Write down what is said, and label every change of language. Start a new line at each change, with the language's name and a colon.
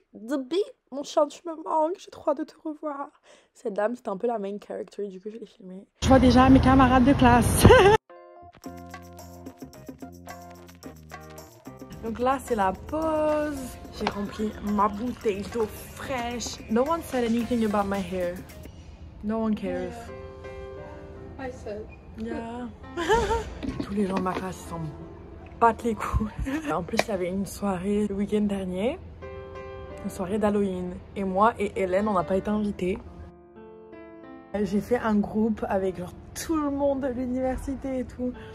French: Dobby, mon chat tu me manques, j'ai trop hâte de te revoir. Cette dame c'était un peu la main character, du coup je l'ai filmée. Je vois déjà mes camarades de classe. Donc là c'est la pause. J'ai rempli ma bouteille d'eau fraîche.
English: No one said anything about my hair. No one cares. I said. Yeah.
French: Tous les gens de ma classe s'en battent les couilles. En plus, il y avait une soirée le week-end dernier. Une soirée d'Halloween. Et moi et Hélène, on n'a pas été invités. J'ai fait un groupe avec genre tout le monde de l'université et tout.